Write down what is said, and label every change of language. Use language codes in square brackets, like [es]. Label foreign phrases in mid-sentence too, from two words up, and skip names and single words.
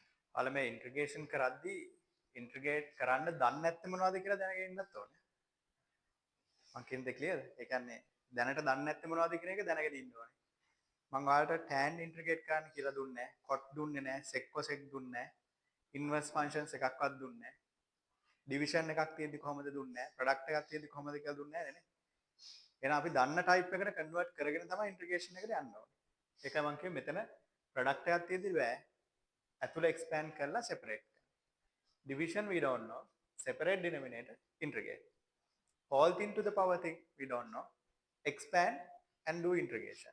[si] ඔයාලා මේ ඉන්ටිග්‍රේෂන් කරද්දී ඉන්ටිග්‍රේට් කරන්න දන්නේ නැත්නම් මොනවද කියලා දැනගෙන ඉන්නත් ඕනේ. මම කියන්නේ ක්ලියර්ද? ඒ කියන්නේ දැනට දන්නේ නැත්නම් මොනවද කියන එක දැනගෙන ඉන්න ඕනේ. මම ඔයාලට tan ඉන්ටිග්‍රේට් කරන්න කියලා දුන්නේ නැහැ. cot දුන්නේ නැහැ. [en] sec cosec [si] දුන්නේ නැහැ. [en] inverse functions [si] එකක්වත් දුන්නේ නැහැ. division එකක් තියෙද්දි කොහොමද දුන්නේ නැහැ. product එකක් තියෙද්දි කොහොමද කියලා දුන්නේ නැහැ නේ. එහෙනම් අපි දන්න type එකට convert කරගෙන තමයි integration එකට යන්න ඕනේ. ඒකයි මම කිව්වේ මෙතන product එකක් තියෙද්දි බෑ. ඇතුළ expand කරලා separate කරන්න. [en] Division we don't know. Separate denominator integrate. Whole thing to the power thing we don't know. Expand and do integration.